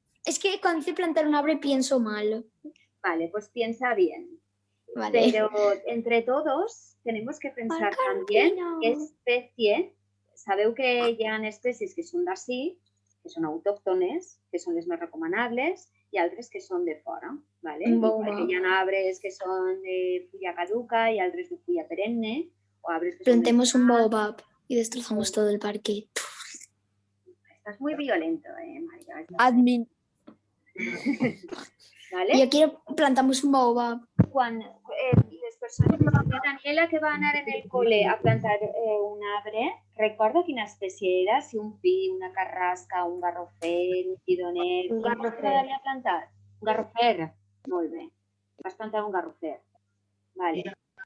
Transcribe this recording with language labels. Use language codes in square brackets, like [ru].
[es] Es que cuando dice plantar un arbre pienso mal. Vale, pues piensa bien. Vale. Pero entre todos tenemos que pensar también qué especie. [ca] Sabeu que hi ha especies que són d'ací, que són autòctones, que són les més recomanables, i altres que són de fora. ¿Vale? Hi ha arbres que són de fulla caduca i altres de fulla perenne. O arbres que [es] plantemos un baobab y destrozamos todo el parque. Estás muy violento, María. Admin. ¿Vale? Yo quiero plantamos un baobab. [ca] Quan les persones, la Daniela que va anar en el cole a plantar un arbre, recorda quina espècie era? Si un pi, una carrasca, un garrofer, un tidoner... Un garrofer. Què t'agradaria plantar? Un garrofer. Molt bé. Vas plantar un garrofer. Vale.